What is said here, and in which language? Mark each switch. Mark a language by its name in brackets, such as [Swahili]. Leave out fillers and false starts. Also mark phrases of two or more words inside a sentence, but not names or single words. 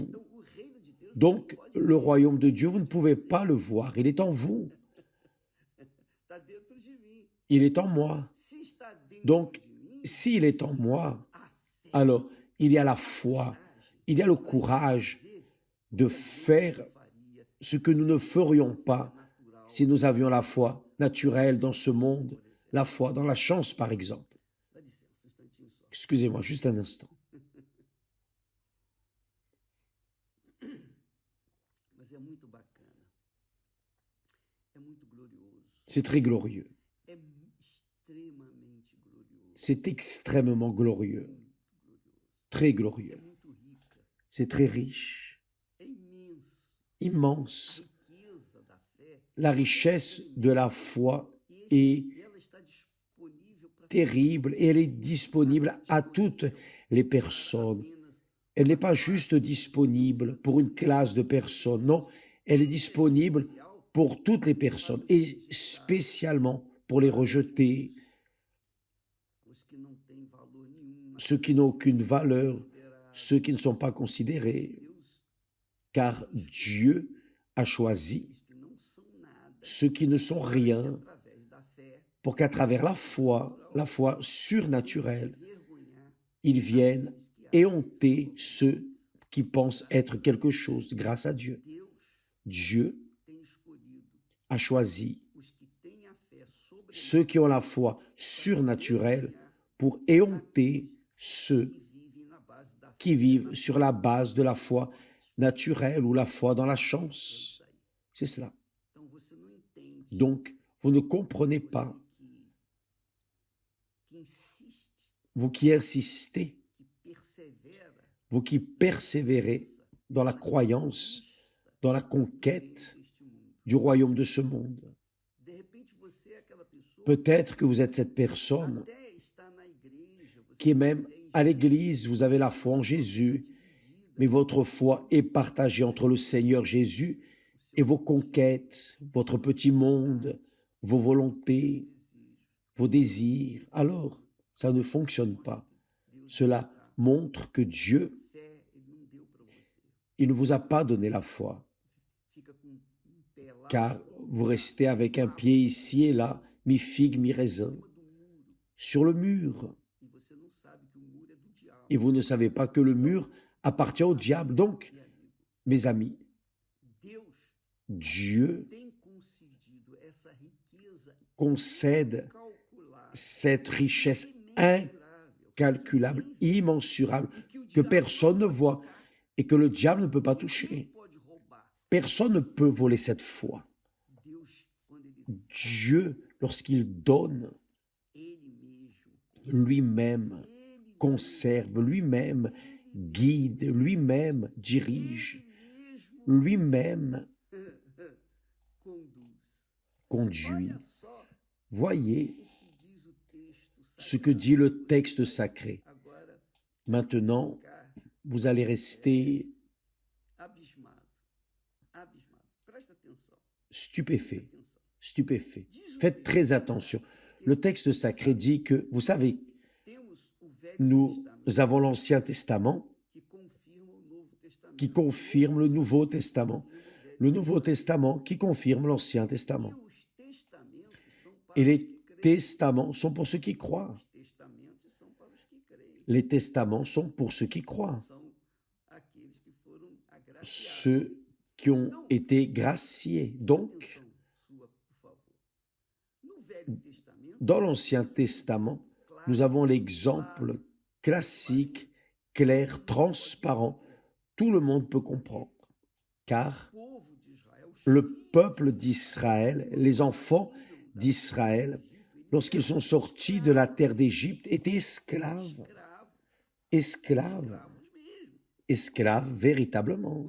[Portuguese] Então, o reino de Deus [French] Donc, le royaume de Dieu, vous ne pouvez pas le voir. Il est en vous. [Portuguese] está dentro de mim. [French] Il est en moi. [Portuguese] Se está dentro [French] Donc, [Portuguese] de mim, [French] s'il est en moi, [Portuguese] a fé, [French] alors il y a la foi, il y a le courage de faire [Portuguese] faria [French] ce que nous ne ferions pas [Portuguese] natural. [French] si nous avions la foi naturelle dans ce monde, la foi dans la chance, par exemple. [Portuguese] Dá licença, um instantinho só. [French] Excusez-moi, juste un instant. [Portuguese] Mas é muito bacana. É muito glorioso. [French] C'est très glorieux. [Portuguese] É extremamente glorioso. [French] C'est extrêmement glorieux, très [Portuguese] É [French] glorieux. [Portuguese] muito rica. [French] C'est très riche, [Portuguese] É imenso. [French] immense. [Portuguese] A riqueza da fé. [French] La richesse de la foi [Portuguese] E [French] est [Portuguese] ela está disponível para [French] terrible et elle est disponible à toutes les personnes. [Portuguese] apenas [French] Elle n'est pas juste disponible pour une classe de personnes, non, elle est disponible pour toutes les personnes et spécialement pour les rejetés, [Portuguese] os que não têm valor nenhum. [French] ceux qui n'ont aucune valeur, ceux qui ne sont pas considérés, [Portuguese] Deus [French] car Dieu a choisi [Portuguese] diz que não são nada. [French] ceux qui ne sont rien [Portuguese] Através da fé, [French] pour qu'à travers la foi surnaturelle, [Portuguese] vergonhar [French] ils viennent [Portuguese] aqueles que [French] éhonter ceux qui pensent être quelque chose grâce à Dieu. [Portuguese] Deus [French] Dieu [Portuguese] tem escolhido [French] a choisi [Portuguese] os que têm a fé sobre [French] ceux qui ont la foi surnaturelle pour éhonter ceux [Portuguese] que vivem na base da fé. [French] qui vivent sur la base de la foi naturelle ou la foi dans la chance. C'est cela. [Portuguese] Então você não entende [French] Donc, vous ne comprenez pas, [Portuguese] que insiste, [French] vous qui insistez, [Portuguese] que persevera, [French] vous qui persévérez dans la croyance, dans la conquête [Portuguese] deste mundo. [French] du royaume de ce monde. [Portuguese] De repente você é aquela pessoa [French] Peut-être que vous êtes cette personne [Portuguese] até está na igreja, você [French] qui est même [Portuguese] tem [French] à l'église, vous avez la foi en Jésus, mais votre foi est partagée entre le Seigneur Jésus et vos conquêtes, votre petit monde, vos volontés, vos désirs. Alors, ça ne fonctionne pas. Cela montre que Dieu, [Portuguese] fé, ele não deu para você. [French] il ne vous a pas donné la foi, [Portuguese] Fica com pé lá [French] car vous restez avec un pied ici et là, mi-figue, mi-raisin, [Portuguese] do muro [French] sur le mur, [Portuguese] e você não sabe que o muro é do diabo. [French] et vous ne savez pas que le mur appartient au diable. Donc, [Portuguese] E amigo, [French] mes amis, [Portuguese] Deus [French] Dieu [Portuguese] tem concedido essa riqueza [French] concède [Portuguese] incalculável, [French] cette richesse [Portuguese] imensurável, [French] incalculable, immensurable, [Portuguese] e que o [French] que [Portuguese] diabo [French] personne ne [Portuguese] pode [French] voit [Portuguese] tocar, [French] et que le diable ne peut pas [Portuguese] ninguém [French] toucher. [Portuguese] pode roubar. [French] Personne ne peut voler cette foi. [Portuguese] Deus, quando ele [French] Dieu, lorsqu'il donne, [Portuguese] ele mesmo, [French] lui-même [Portuguese] ele [French] conserve, lui-même guide, lui-même dirige, [Portuguese] mesmo [French] lui-même [Portuguese] conduz. [French] conduit. [Portuguese] Olha só [French] Voyez [Portuguese] o que diz o texto [French] ce que dit le texte sacré. [Portuguese] agora, [French] Maintenant, [Portuguese] ficar [French] vous allez rester [Portuguese] abismado. Abismado. Presta atenção. [French] stupéfait, [Portuguese] Atenção. [French] stupéfait. [Portuguese] Diz o [French] Faites [Portuguese] texto [French] très attention. Le texte sacré dit que, vous savez, [Portuguese] temos o Velho [French] nous [Portuguese] Testamento [French] avons l'Ancien Testament [Portuguese] que confirma o Novo Testamento. [French] qui confirme le Nouveau Testament, le Nouveau Testament qui confirme l'Ancien Testament. [Portuguese] E os testamentos são para [French] Et [Portuguese] os [French] les [Portuguese] que creem. [French] testaments sont pour ceux qui croient. [Portuguese] Os testamentos são para os que creem. [French] Les testaments sont pour ceux qui croient, [Portuguese] São aqueles que foram agraciados. [French] ceux qui ont été graciés. Donc, dans l'Ancien Testament, nous avons l'exemple classique, clair, transparent. Tout le monde peut comprendre, car le peuple d'Israël, les enfants d'Israël, lorsqu'ils sont sortis de la terre d'Égypte, étaient esclaves, esclaves véritablement.